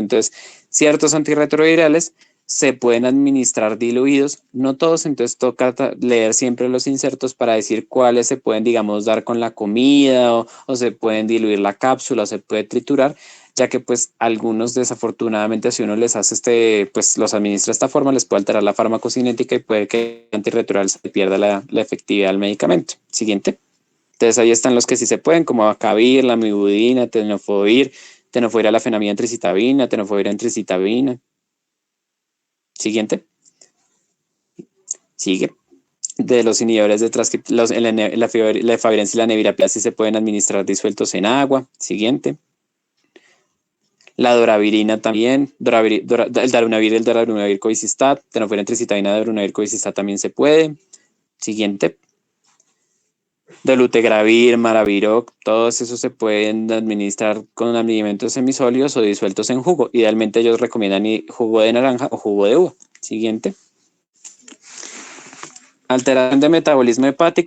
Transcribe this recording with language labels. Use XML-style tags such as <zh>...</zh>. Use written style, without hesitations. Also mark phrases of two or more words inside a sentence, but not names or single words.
<es>Entonces, ciertos antirretrovirales se pueden administrar diluidos, no todos, entonces toca leer siempre los insertos para decir cuáles se pueden, digamos, dar con la comida o se pueden diluir la cápsula o se puede triturar, ya que pues algunos desafortunadamente si uno les hace pues los administra de esta forma, les puede alterar la farmacocinética y puede que el antirretroviral se pierda la efectividad del medicamento. Siguiente. Entonces ahí están los que sí se pueden, como acabir, la mibudina, tenofovir, alafenamida en tricitabina, tenofovir en tricitabina. Siguiente. Sigue. De los inhibidores de transcripción, la efavirenz y la nevirapina sí se pueden administrar disueltos en agua. Siguiente. La doravirina también, el darunavir covicistat, tenofovir en tricitabina, darunavir covicistat también se puede. Siguiente. Dolutegravir, maraviroc, todos esos se pueden administrar con alimentos semisólidos o disueltos en jugo. Idealmente ellos recomiendan jugo de naranja o jugo de uva. Siguiente. Alteración de metabolismo hepático.</es>